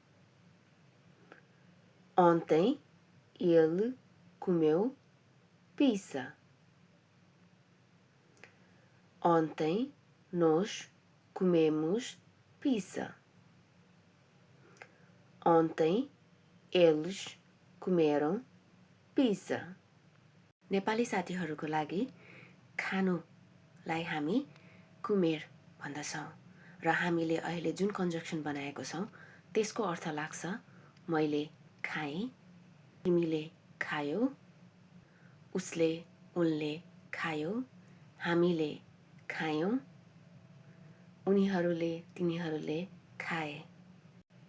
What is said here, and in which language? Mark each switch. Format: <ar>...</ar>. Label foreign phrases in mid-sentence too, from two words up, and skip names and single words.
<pt>Ontem ele comeu pizza. Ontem nós comemos pizza. Ontem eles comeram pizza.</pt> <ne>नेपाली साथीहरूको लागि खानुलाई हामी कुमेर भन्दछौँ र हामीले अहिले जुन कन्जक्सन बनाएको छौँ त्यसको अर्थ लाग्छ मैले खाएँ, तिमीले खायौ, उसले उनले खायो, हामीले खायौँ, उनीहरूले तिनीहरूले खाए.</ne>